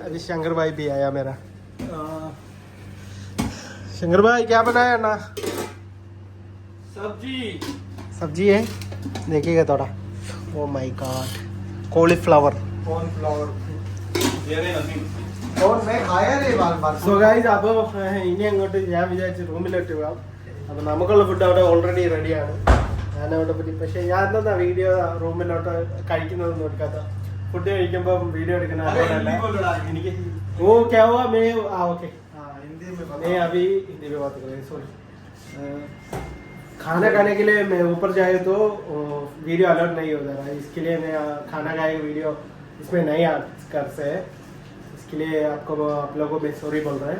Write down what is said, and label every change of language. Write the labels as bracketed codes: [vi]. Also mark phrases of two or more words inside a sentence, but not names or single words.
[hi] अभी शंकर भाई भी आया मेरा. शंकर भाई क्या बनाया ना? सब्जी है, देखिएगा थोड़ा. [en] oh my god, [hi] कॉलीफ्लावर. कॉर्नफ्लावर. ये रे नसीम. और मैं खाया नहीं बार. [en] so guys, [ml] അപ്പോൾ ഇനി അങ്ങോട്ട് ഞാൻ വിചാരിച്ചു റൂമിലോട്ട് പോകാം. അപ്പോൾ നമുക്കുള്ള ഫുഡ് അവിടെ [en] already ready. [ml] ഞാനവിടെ പറ്റി, പക്ഷേ ഞാൻ എന്താ വീഡിയോ റൂമിലോട്ട് കഴിക്കുന്നതൊന്നും എടുക്കാത്ത. ഫുഡ് കഴിക്കുമ്പോൾ വീഡിയോ എടുക്കുന്ന അതുകൊണ്ടല്ല എനിക്ക്. [hi] ओ क्या हुआ मैं ओके हिंदी में मैं अभी हिंदी में बात कर रही हूँ, सॉरी. खाना खाने के लिए मैं ऊपर जाए तो वीडियो अलर्ट नहीं हो जा रहा है. इसके लिए मैं खाना खाए वीडियो इसमें नहीं कर से. इसके लिए आप लोगों को मैं सॉरी बोल रहा है.